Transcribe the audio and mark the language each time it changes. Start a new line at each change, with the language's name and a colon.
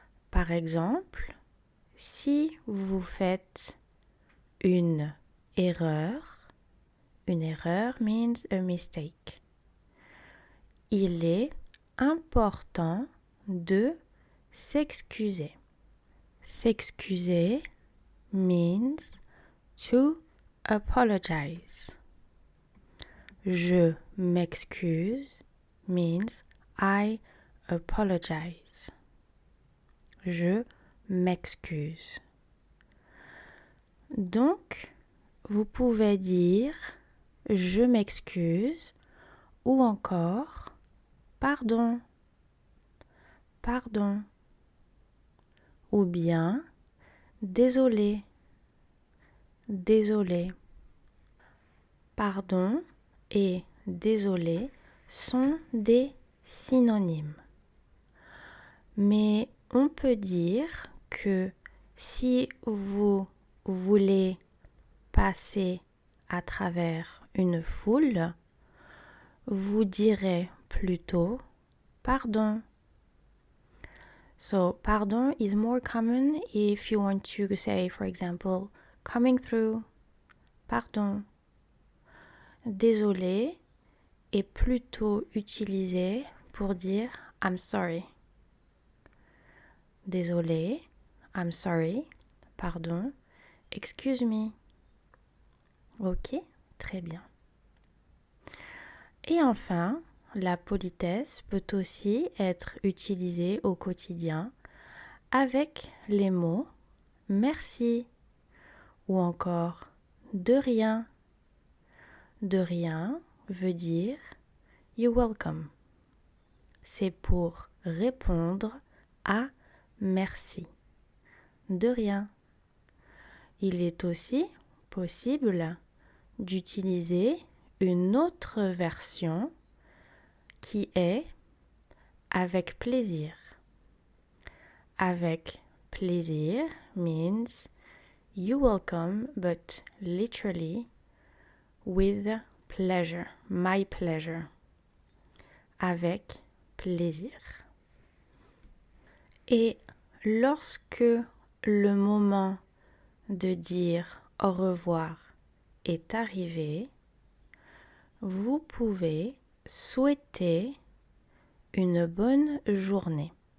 French: Par exemple, si vous faites une erreur
English: means a mistake.
French: Il est important de s'excuser. S'excuser
English: means to apologize.
French: Je m'excuse
English: means I apologize.
French: Je m'excuse. Donc, vous pouvez dire je m'excuse ou encore pardon, pardon ou bien désolé, désolé. Pardon et désolé sont des synonymes. Mais on peut dire que si vous voulez passer à travers une foule, vous direz plutôt pardon.
English: So, pardon is more common if you want to say, for example, coming through, pardon.
French: Désolé est plutôt utilisé pour dire
English: I'm sorry. Désolé, I'm sorry, pardon, excuse me.
French: Ok, très bien. Et enfin, la politesse peut aussi être utilisée au quotidien avec les mots merci ou encore de rien. De rien veut dire
English: you're welcome.
French: C'est pour répondre à merci. De rien. Il est aussi possible d'utiliser une autre version qui est avec plaisir. Avec plaisir
English: means you're welcome, but literally with pleasure, my pleasure.
French: Avec plaisir. Et lorsque le moment de dire au revoir est arrivé, vous pouvez souhaiter une bonne journée.